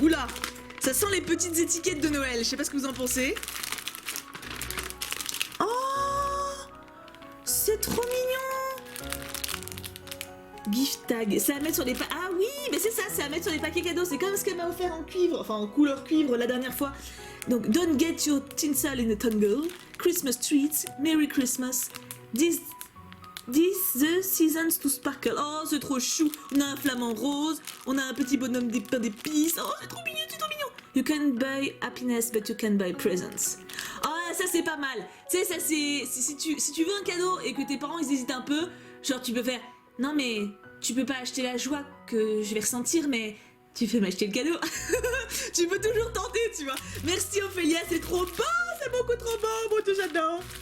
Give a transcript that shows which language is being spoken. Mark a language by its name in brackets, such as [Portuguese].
[French] Oula, ça sent les petites étiquettes de Noël, je sais pas ce que vous en pensez. Oh, c'est trop mignon. Gift tag, c'est à mettre sur les ah oui, mais c'est ça, c'est à mettre sur les paquets cadeaux. C'est comme ce qu'elle m'a offert en cuivre, enfin en couleur cuivre la dernière fois. [English] Donc, don't get your tinsel in a tangle. Christmas treats, Merry Christmas. This the seasons to sparkle. [French] Oh, c'est trop chou. On a un flamant rose, on a un petit bonhomme des pains d'épices. Oh, c'est trop mignon, c'est trop mignon. [English] You can buy happiness, but you can buy presents. [French] Ah, ça c'est pas mal. Tu sais, ça c'est... Si tu veux un cadeau et que tes parents ils hésitent un peu, genre tu peux faire... Non mais, tu peux pas acheter la joie que je vais ressentir, mais... Tu fais m'acheter le cadeau. Tu peux toujours tenter, tu vois. Merci Ophélia, c'est trop beau, c'est beaucoup trop beau, moi tout j'adore.